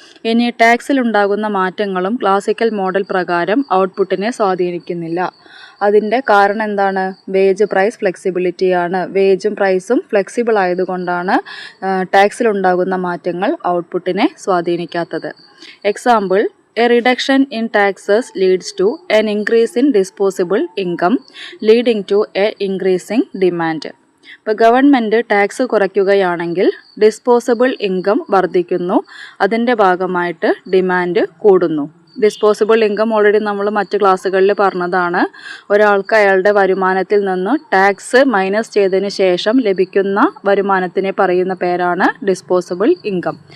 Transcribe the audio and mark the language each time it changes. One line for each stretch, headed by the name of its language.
Malayalam: ഇനി ടാക്സിലുണ്ടാകുന്ന മാറ്റങ്ങളും classical model പ്രകാരം ഔട്ട്പുട്ടിനെ സ്വാധീനിക്കുന്നില്ല. അതിൻ്റെ കാരണം എന്താണ്? Wage price ഫ്ലെക്സിബിലിറ്റിയാണ്. വേജും പ്രൈസും ഫ്ലെക്സിബിൾ ആയതുകൊണ്ടാണ് ടാക്സിലുണ്ടാകുന്ന മാറ്റങ്ങൾ ഔട്ട്പുട്ടിനെ സ്വാധീനിക്കാത്തത്.
English: Example, a reduction in taxes leads to an increase in disposable income, leading to a increasing demand.
Malayalam: ഇപ്പോൾ ഗവൺമെൻറ് ടാക്സ് കുറയ്ക്കുകയാണെങ്കിൽ ഡിസ്പോസിബിൾ ഇൻകം വർദ്ധിക്കുന്നു, അതിൻ്റെ ഭാഗമായിട്ട് ഡിമാൻഡ് കൂടുന്നു. ഡിസ്പോസിബിൾ ഇൻകം ഓൾറെഡി നമ്മൾ മറ്റ് ക്ലാസ്സുകളിൽ പറഞ്ഞതാണ്. ഒരാൾക്ക് അയാളുടെ വരുമാനത്തിൽ നിന്ന് ടാക്സ് മൈനസ് ചെയ്തതിന് ശേഷം ലഭിക്കുന്ന വരുമാനത്തിനെ പറയുന്ന പേരാണ് ഡിസ്പോസിബിൾ ഇൻകം.